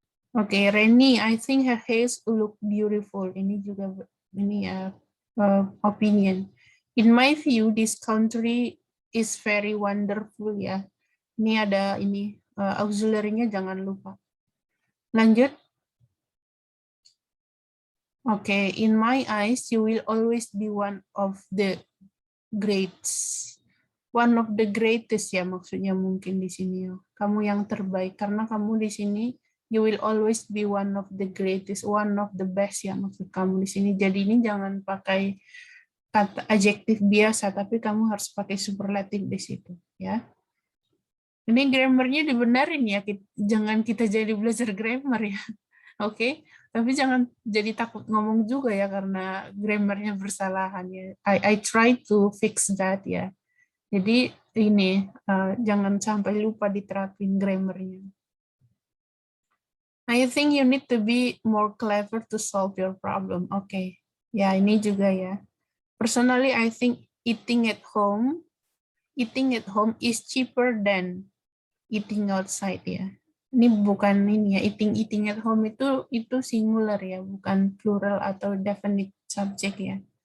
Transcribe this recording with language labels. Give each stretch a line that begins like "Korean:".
English: Oke, Reni, I think her hair look beautiful.
Indonesian: Ini juga ini ya opinion.
English: In my view, this country is very wonderful ya.
Indonesian: Ini ada ini auxiliary-nya jangan lupa. Lanjut.
English: Oke, in my eyes, you will always be one of the greats. One of the greatest
Indonesian: ya maksudnya mungkin di sini ya. Kamu yang terbaik karena kamu di sini
English: you will always be one of the greatest, one of the best
Indonesian: ya maksud kamu di sini. Jadi ini jangan pakai kata adjektif biasa, tapi kamu harus pakai superlatif di situ ya. Ini grammarnya dibenarin ya, jangan kita jadi belajar grammar ya. Oke, tapi jangan jadi takut ngomong juga ya karena grammarnya bersalahan ya.
English: I try to fix that
Indonesian: ya. Jadi ini jangan sampai lupa diterapin grammarnya.
English: I think you need to be more clever to solve your problem. Okay, ya ini juga ya. Personally, I think eating at home is cheaper than eating outside ya.
Indonesian: Ini bukan ini ya,
English: eating at home
Indonesian: itu singular ya, bukan plural atau definite subject ya.